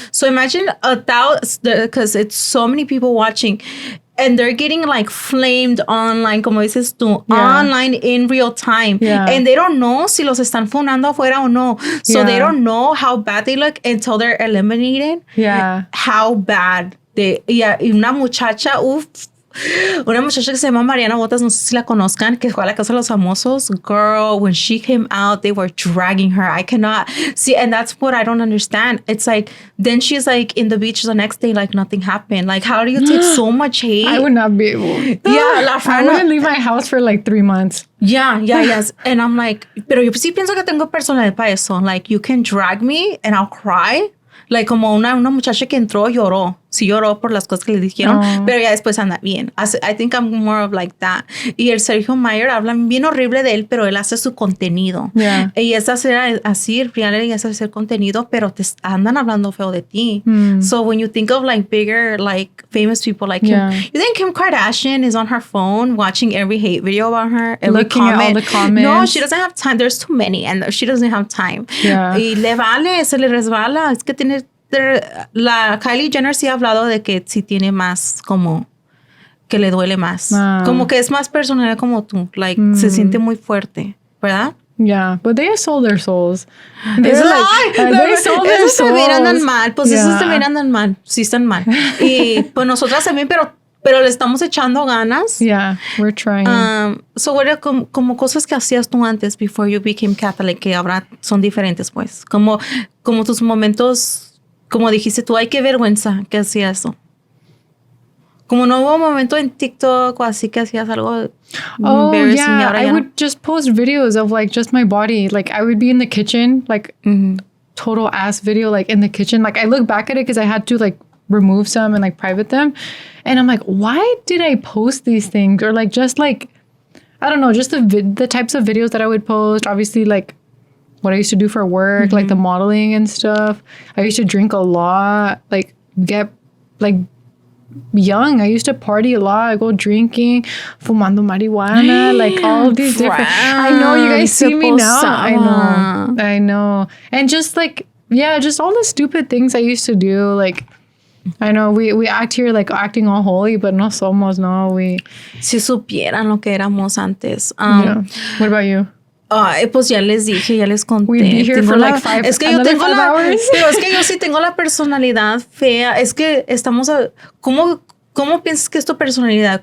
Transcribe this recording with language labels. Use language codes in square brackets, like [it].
[en] So imagine because it's so many people watching. And they're getting like flamed online, [es] como dices tú, [en] online in real time. And they don't know [es] si los están funando afuera o no. [en] So they don't know how bad they look until they're eliminated. How bad they... [es] y una muchacha, una muchacha que se llama Mariana Botas, no sé si la conozcan, que fue a La Casa de los Famosos. [en] Girl, when she came out, they were dragging her. I cannot see, and that's what I don't understand. It's like, then she's like in the beach the next day, like nothing happened. Like, how do you take so much hate? I would not be able. I wouldn't leave my house for like 3 months. Yes. And I'm like, [es] pero yo sí pienso que tengo personalidad para eso. [en] Like, you can drag me and I'll cry. Like, [es] como una muchacha que entró, lloró. sí lloró por las cosas que le dijeron, pero ya después anda bien. [en] I think I'm more of like that. [es] Y el Sergio Mayer habla bien horrible de él, pero él hace su contenido. [en] Yeah. [es] Y es hacer así, reality es hacer contenido, pero te andan hablando feo de ti. [en] So when you think of like bigger, like famous people like him, you think Kim Kardashian is on her phone watching every hate video about her, every looking comment. at all the comments. No, she doesn't have time. There's too many, and she doesn't have time. Yeah. [es] Y le vale, se le resbala. Es que tiene... La Kylie Jenner sí ha hablado de que sí tiene más como que le duele más. Como que es más personal como tú. Like, se siente muy fuerte, ¿verdad? [en] Yeah, but they sold their souls. They sold their souls. [es] También andan mal. Pues esos también andan mal. Sí están mal. Y pues nosotras también, pero le estamos echando ganas. [en] Yeah, we're trying. So, what are [es] como cosas que hacías tú antes [en] before you became Catholic [es] que ahora son diferentes, pues? Como tus momentos... Como dijiste tú, ay, qué vergüenza que hacía eso. Como no hubo un momento en TikTok o así que hacías algo embarrassing. [en] Yeah, I would just post videos of like just my body. Like I would be in the kitchen, like total ass video, like in the kitchen. Like I look back at it because I had to like remove some and like private them. And I'm like, why did I post these things? Or like just like, I don't know, just the types of videos that I would post. Obviously like, what I used to do for work, like the modeling and stuff. I used to drink a lot, like get like young. I used to party a lot. I go drinking, [es] fumando marijuana, [en] like all these different. I know you guys see me now. I know. And just like, yeah, just all the stupid things I used to do. Like, I know we act here like acting all holy, but [es] no somos, no. Si supieran lo que éramos antes. [en] Yeah. What about you? [es] Pues ya les dije, ya les conté. [en] We'd be here for like five, [es] es que yo tengo [en] 5 hours. [es] Pero es que yo sí tengo la personalidad fea. Es que estamos ¿cómo piensas que es tu personalidad?